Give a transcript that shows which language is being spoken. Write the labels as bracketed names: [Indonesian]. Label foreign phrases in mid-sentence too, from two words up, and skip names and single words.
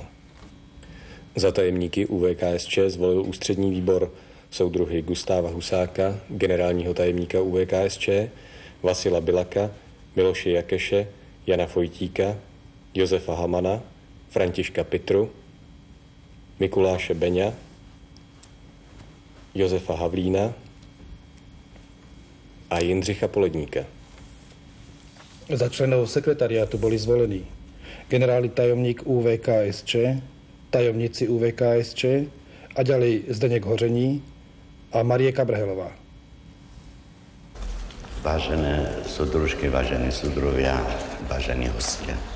[Czech] Za tajemníky UVKSČ zvolil ústřední výbor soudruhy Gustáva Husáka, generálního tajemníka UVKSČ, Vasila Bilaka, Miloše Jakeše, Jana Fojtíka, Josefa Hamana, Františka Pitru, Mikuláše Beňa, Josefa Havlína a Jindřicha Poledníka. [Slovak] Za členov sekretariátu boli zvolení generálny tajomník UVKSČ, tajomníci UVKSČ a ďalej Zdeněk Hoření a Marie Kabrhelová. Vážené súdružky, vážení súdruhovia, vážení hostia.